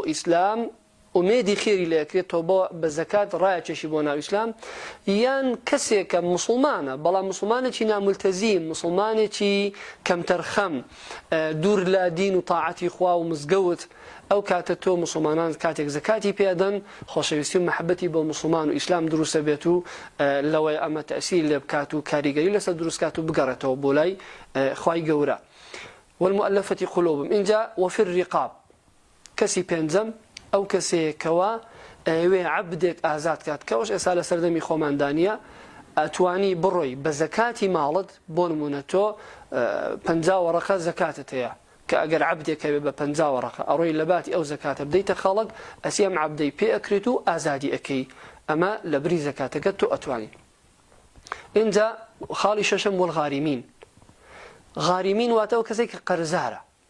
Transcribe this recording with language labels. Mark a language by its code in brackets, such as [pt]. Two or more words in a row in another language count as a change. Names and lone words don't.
[ckb] ئیسلام ئومێدی خێری لەکرێتەوە بە زەکات ڕایەکێشی بۆ ناو ئیسلام یان کەسێکە موسڵمانە بەڵام موسڵمانێکی نامولتەزیم موسڵمانێکی کەمتەرخەم دوور لە دین و تاعەتی خوا و مزگەوت ئەو کاتە تۆ موسڵمانان کاتێک زەکاتی پێدەن خۆشەویستی و محەبەتی بۆ موسڵمان و ئیسلام دروستە بێت و لەوەی ئەمە تەئسیر لێ بکات و کاریگەری لەسەر دروستکات و بگەڕێتەوە بۆ لای خوای گەورە [ar] والمؤلفة قلوبهم [ckb] اینجا [ar] وفي الرقاب [ckb] کەسی پێنجەم ئەو کەسێکەوە ئەوێ عەبدێک ئازاد کات کەەوەش ئێستا لە سەردەمی خۆماندانیە ئەتوانی بڕۆی بە زەکاتی ماڵت بۆ نمونە تۆ 50 وەرەقە زەکاتت هەیە کە ئەگەر عەبدێک هەبێ بە 50 وەرەقە ئەڕۆی لە باتی ئەو زەکاتە بدەیتە خەڵک ئەسی ئەم عەبدەی پێ ئەکرێت و ئازادی ئەکەی ئەمە لە بری زەکاتەکەت تۆ ئەتوانی اینجا خاڵی شەشەم والغارمین غارمین واتە ئەو کەسێک کە قەرزارە